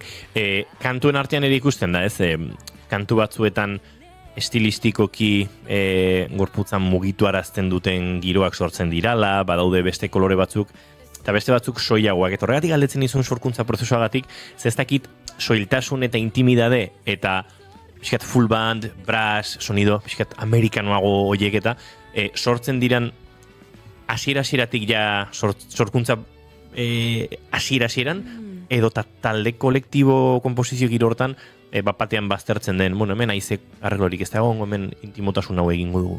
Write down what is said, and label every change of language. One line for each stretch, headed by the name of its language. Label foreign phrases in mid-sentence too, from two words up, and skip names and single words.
Basque: Kantuen artean ere ikusten da, ez? Kantu batzuetan estilistikoki gorputzan mugitu arazten duten giroak sortzen dirala, badaude beste kolore batzuk, eta beste batzuk soilagoak. Eta horregatik galdetzen izun sorkuntza prozesuagatik, zestakit soiltasun eta intimidade, eta pixkat
English: full band, brass,
Basque: sonido, pixkat amerikanoago horiek eta sortzen diran hasiera-hasieratik sorkuntza hasiera-hasieran, edo talde kolektibo kompozizio giro hortan batean baztertzen den, hemen aizek arreglorik ez dago, hemen intimotasun hau egingo dugu.